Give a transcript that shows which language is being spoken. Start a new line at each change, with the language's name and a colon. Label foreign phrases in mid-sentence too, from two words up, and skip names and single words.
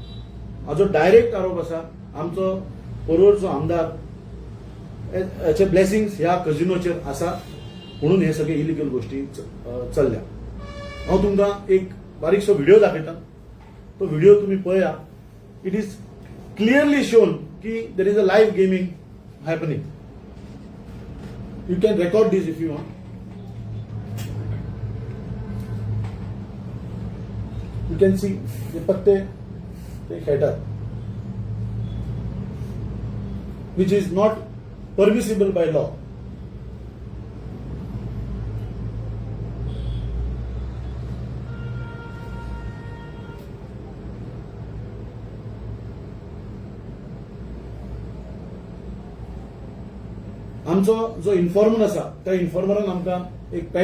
Konkani: हाचेर हाजो डायरेक्ट आरोप आसा आमचो पर्वरचो आमदार याचे ब्लेसिंग्स ह्या कजिनोचेर आसा म्हणून हे सगळे इलिगल गोष्टी चल्ल्या. हांव तुमकां एक बारीकसो व्हिडिओ दाखयता. तो व्हिडिओ तुम्ही पळया.
English: It is clearly shown that there is a live gaming happening. You can record this if you want. You can see
Konkani: ते पत्ते ते खेळटात
English: which is not permissible by law.
Konkani: आमचो जो इन्फॉर्मर आसा त्या इन्फॉर्मरान आमकां एक पेन